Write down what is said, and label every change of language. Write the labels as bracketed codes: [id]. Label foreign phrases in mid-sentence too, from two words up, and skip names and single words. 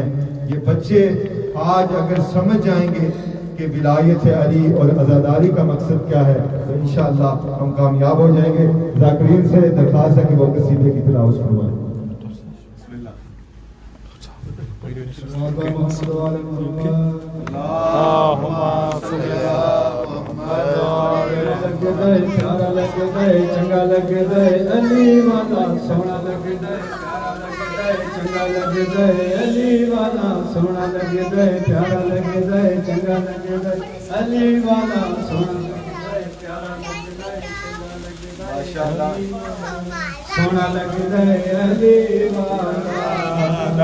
[ur] یہ بچے آج اگر سمجھ جائیں گے کہ ولایت علی اور عزاداری کا مقصد کیا ہے تو انشاءاللہ ہم کامیاب ہو جائیں گے. ذاکرین سے درخواست ہے کہ وہ قصیدے کی تلاوت فرمائیں. [pa] پیارا لگ دے چنگا لگ دے علی والا سونا لگ دے چنگا لگ دے علی والا سونا لگ دے پیارا لگ دے چنگا لگ دے علی والا سونا لگ دے پیارا لگ دے چنگا لگ دے سونا لگ دے علی والا